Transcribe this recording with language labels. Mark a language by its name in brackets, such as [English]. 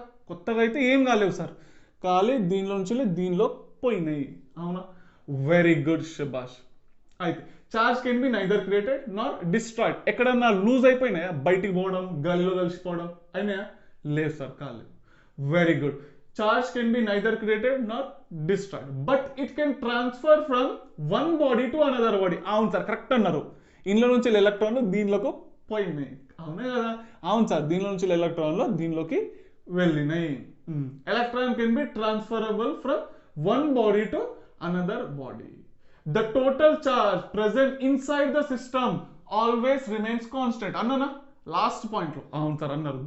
[Telugu] కొత్తగా అయితే ఏం కాలేవు సార్, ఖాళీ దీనిలో నుంచి దీనిలో పోయినాయి. అవునా? [English] Very good, షబాష్. అయితే charge can be neither created not destroyed. [Telugu] ఎక్కడన్నా లూజ్ అయిపోయినాయా? బయటికి పోవడం, గాలిలో కలిసిపోవడం అయినాయా? లేదు సార్, కాలేదు. Very good. [English] Charge can be neither created nor destroyed, but it can transfer from one body to another body. [Telugu] అవును సార్, కరెక్ట్ అన్నారు. ఇందులో నుంచి ఎలక్ట్రాన్లు దీనిలోకి పోయినాయి. అవునా కదా? అవును సార్, దీనిలో నుంచి ఎలక్ట్రాన్లు దీనిలోకి వెళ్ళినాయి. [English] Electron can be transferable from one body to another body. The total charge present inside the system always remains constant [Telugu] అన్నానా లాస్ట్ పాయింట్లో? అవును సార్ అన్నారు.